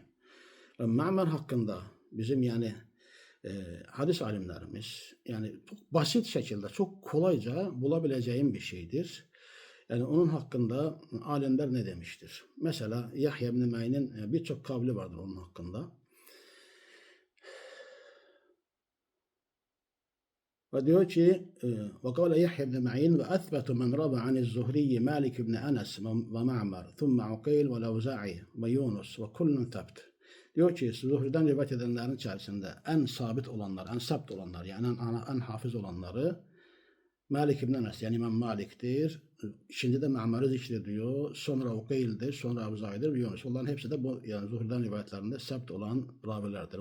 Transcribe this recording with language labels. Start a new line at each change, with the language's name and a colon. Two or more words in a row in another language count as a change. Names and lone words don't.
Turkish: Ma'mar hakkında bizim yani hadis alimlerimiz yani çok basit şekilde çok kolayca bulabileceğim bir şeydir. Yani onun hakkında alimler ne demiştir? Mesela Yahya ibn Ma'in'in birçok kavli vardır onun hakkında. Ve diyor ki
Arabic: وقال يحيى بن معين وأثبت من روى عن الزهري مالك بن أنس ومعمر ثم عقيل والأوزاعي ويونس وكل ثبت.
Turkish: Diyor ki Zuhri'den rivayet edenlerin içerisinde en sabit olanlar, en sabt olanlar yani en hafız olanları Malik ibn Enes yani İmam Malik'tir. Şimdi de Ma'mar'ı zikrediyor. Sonra Ukayl'dir, sonra Avzai'dir ve Yunus. Onların hepsi de bu yani Zuhri'den rivayetlerinde sabt olan ravilerdir.